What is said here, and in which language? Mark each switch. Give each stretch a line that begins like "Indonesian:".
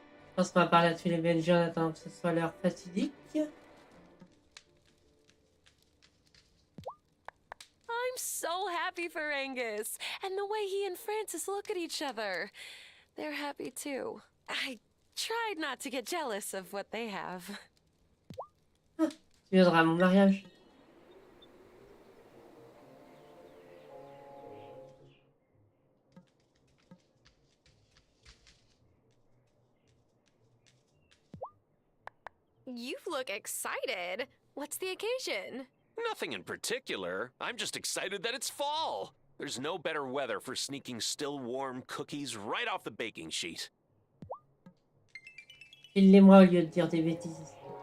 French: Je pense qu'on va parler à tous les Belgiens en attendant que ce soit l'heure fatidique.
English: I'm so happy for Angus, and the way he and Francis look at each other. They're happy too. I tried not to get jealous of what they have.
French: Tu viendras à mon mariage.
English: You look excited. What's the occasion? Nothing in particular. I'm just excited that it's fall. There's no better weather for sneaking still warm cookies right off the baking sheet.
French: File-les-moi au lieu de dire des bêtises.